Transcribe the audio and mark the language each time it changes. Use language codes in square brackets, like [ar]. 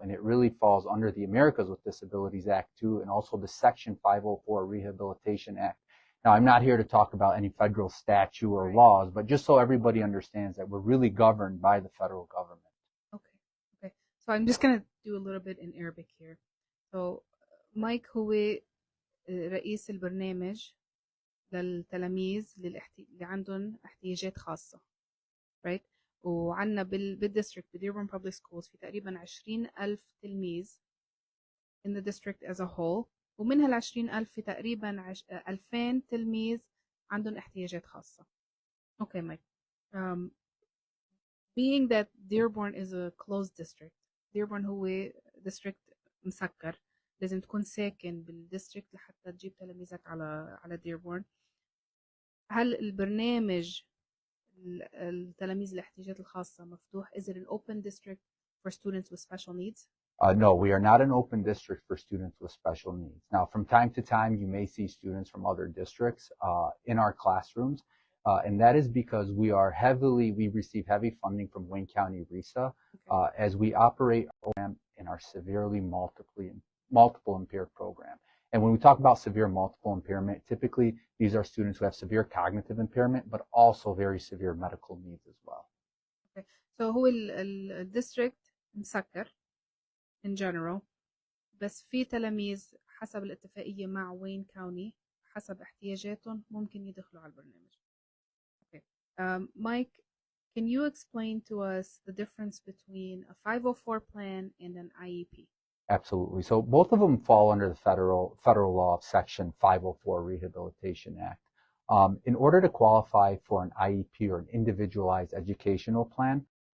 [en] And it really falls under the Americans with Disabilities Act too, and also the Section 504 Rehabilitation Act. Now, I'm not here to talk about any federal statute or laws, but just so everybody understands that we're really governed by the federal government. Okay. So I'm just going to do a little bit in Arabic here. [ar] So مايك هو رئيس البرنامج للتلاميذ اللي عندهم احتياجات خاصة. [en] Right? [ar] وعنا بالديستريكت بديربورن Public Schools في تقريبا 20,000 تلميذ [en] in the district as a whole. [ar] ومن هال 20,000 في تقريبا 2,000 تلميذ عندهم احتياجات خاصة. [en] Okay, Mike. [ar] Being that Dearborn is a closed district, Dearborn هو district مسكر، لازم تكون ساكن بالديستريكت لحتى تجيب تلاميذك على Dearborn. هل البرنامج التلاميذ الاحتياجات الخاصة مفتوح؟ [en] Is it an open district for students with special needs? No, we are not an open district for students with special needs. Now, from time to time, you may see students from other districts in our classrooms, and that is because we receive heavy funding from Wayne County RESA as we operate a program in our severely multiple impaired program. And when we talk about severe multiple impairment, typically these are students who have severe cognitive impairment, but also very severe medical needs as well. Okay. [ar] So هو الديستريكت مسكر [en] in general، [ar] بس في تلاميذ حسب الاتفاقية مع وين كاوني حسب احتياجاتهم ممكن يدخلوا على البرنامج. [en] Okay. Mike, can you explain to us the difference between a 504 plan and an IEP? Absolutely. So both of them fall under the federal law of Section 504 Rehabilitation Act. In order to qualify for an IEP or an individualized educational plan,